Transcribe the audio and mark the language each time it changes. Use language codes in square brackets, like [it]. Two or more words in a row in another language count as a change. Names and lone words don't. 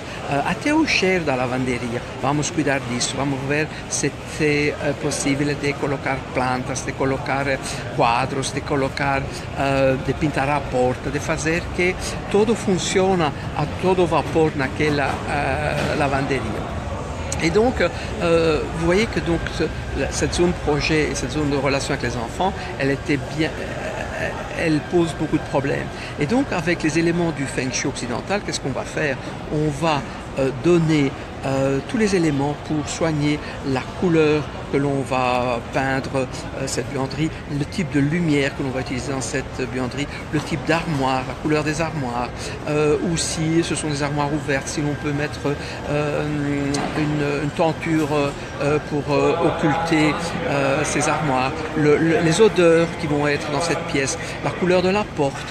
[pt] Até o cheiro da lavanderia, vamos cuidar disso, vamos ver se é possível de colocar plantas, de colocar quadros, de colocar, de pintar a porta, de fazer que tudo funcione a todo vapor naquela lavanderia. [fr] Et donc, vous voyez que donc, cette zone projet et cette zone de relation avec les enfants, elle pose beaucoup de problèmes. Et donc, avec les éléments du Feng Shui occidental, qu'est-ce qu'on va faire? On va donner tous les éléments pour soigner la couleur que l'on va peindre cette buanderie, le type de lumière que l'on va utiliser dans cette buanderie, le type d'armoire, la couleur des armoires, ou si ce sont des armoires ouvertes, si l'on peut mettre une tenture pour occulter ces armoires, les odeurs qui vont être dans cette pièce, la couleur de la porte.